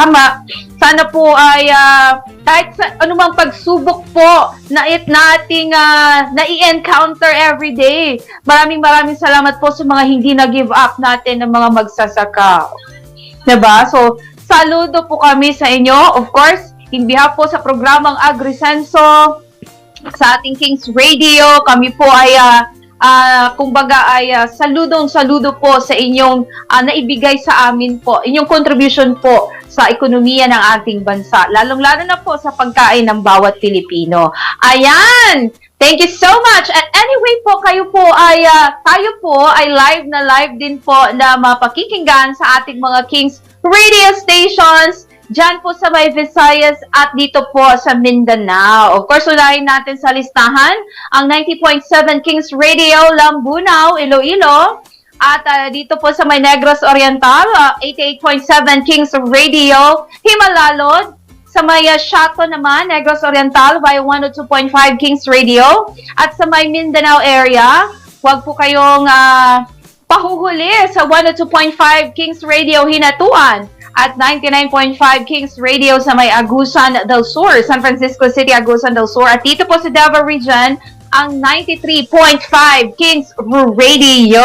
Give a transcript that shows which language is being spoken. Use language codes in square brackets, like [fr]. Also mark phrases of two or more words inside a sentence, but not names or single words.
[tl] Sana po ay kahit sa anumang pagsubok po na nating na-i-encounter [en] every day. [tl] Maraming salamat po sa mga hindi na-give up natin ng mga magsasaka. Diba? So, saludo po kami sa inyo. [en] Of course, in behalf [tl] po sa programang AgriSenso, sa ating King's Radio, kami po ay kumbaga ay saludo po sa inyong naibigay sa amin po, inyong contribution po sa ekonomiya ng ating bansa, lalong-lalo na po sa pagkain ng bawat Pilipino. Ayan! [en] Thank you so much! [tl] At anyway po, tayo po ay live din po na mapakikinggan sa ating mga King's Radio stations diyan po sa may Visayas at dito po sa Mindanao. [en] Of course, [tl] unahin natin sa listahan ang 90.7 King's Radio, Lambunaw, Iloilo. At dito po sa may Negros Oriental, 88.7 King's Radio, Himalalod. Sa may Shato naman, Negros Oriental, via 102.5 King's Radio. At sa may Mindanao area, huwag po kayong pahuhuli sa 102.5 King's Radio, Hinatuan. At 99.5 King's Radio sa may Agusan del Sur, San Francisco City, Agusan del Sur. At dito po sa Davao Region, ang 93.5 King's Radio.